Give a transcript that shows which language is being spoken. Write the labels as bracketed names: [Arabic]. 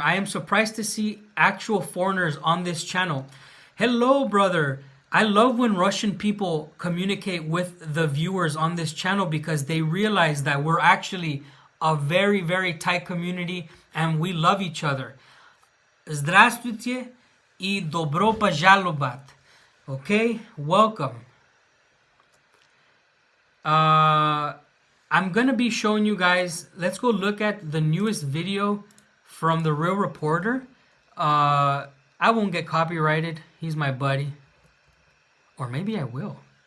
[English] I am surprised to see actual foreigners on this channel. Hello, brother. I love when Russian people communicate with the viewers on this channel because they realize that we're actually a very, very tight community and we love each other. [Russian] Здравствуйте и добро пожаловать. [English] Okay, welcome. I'm gonna be showing you guys. Let's go look at the newest video from the Real Reporter. I won't get copyrighted. He's my buddy. Or maybe I will.